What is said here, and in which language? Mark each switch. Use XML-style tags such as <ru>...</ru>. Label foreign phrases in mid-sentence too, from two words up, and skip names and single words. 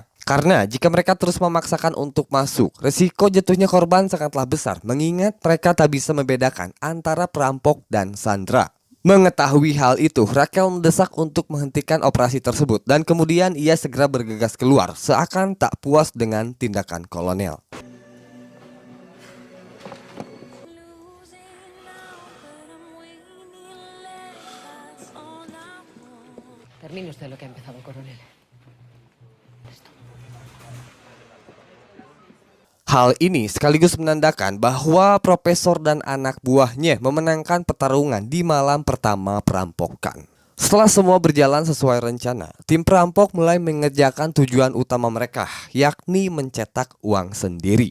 <id>Karena jika mereka terus memaksakan untuk masuk, resiko jatuhnya korban sangatlah besar mengingat mereka tak bisa membedakan antara perampok dan sandera. Mengetahui hal itu, Raquel mendesak untuk menghentikan operasi tersebut dan kemudian ia segera bergegas keluar seakan tak puas dengan tindakan kolonel.</id> <es>Termine usted lo que ha empezado, coronel.</es> <id>Hal ini sekaligus menandakan bahwa Profesor dan anak buahnya memenangkan pertarungan di malam pertama perampokan. Setelah semua berjalan sesuai rencana, tim perampok mulai mengerjakan tujuan utama mereka, yakni mencetak uang sendiri.</id>